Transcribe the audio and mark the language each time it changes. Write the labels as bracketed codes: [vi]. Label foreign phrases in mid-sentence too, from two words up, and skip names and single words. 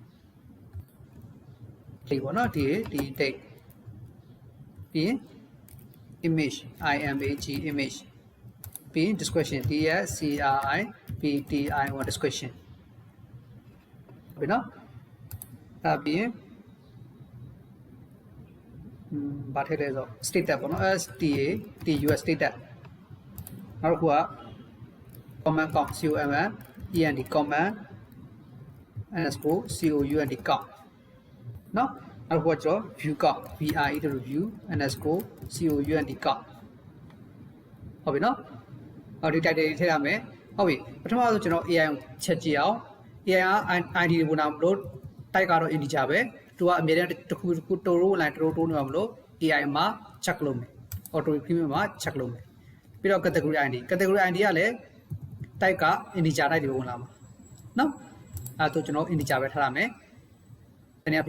[my] ဒီပေါ့နော်ဒီ date ပြီး [en] image image [my] ပြီး [en] description description [my] ပြီနော်အဲ့ပြီးဘာထည့်လဲဆို status ပေါ့နော် tus status နောက်တစ်ခုက [en] comment count comment comment underscore count [my] နော် နောက်တစ်ခုကကျွန်တော် [en] view count view underscore count [my] ဟုတ်ပြီနော်ဟောဒီ title တွေထည့်ရမယ်ဟုတ်ပြီပထမဆုံးကျွန်တော် AI ကိုချက်ကြည့်အောင် AI က ID ကိုနာမလို့ type ကတော့ integer ပဲသူကအမြဲတမ်းတစ်ခုတိုးရိုးလိုက်တိုး နေမှာမလို့ AI မှာ check လုပ်မယ် [en] auto premium [my] မှာ check လုပ်မယ်ပြီးတော့ [en] category ID [my] ကလည်း type က integer type တွေဝင်လာမှာနော်အဲ့တော့ကျွန်တော် integer ပဲထားရမယ်တနည်းအားဖြ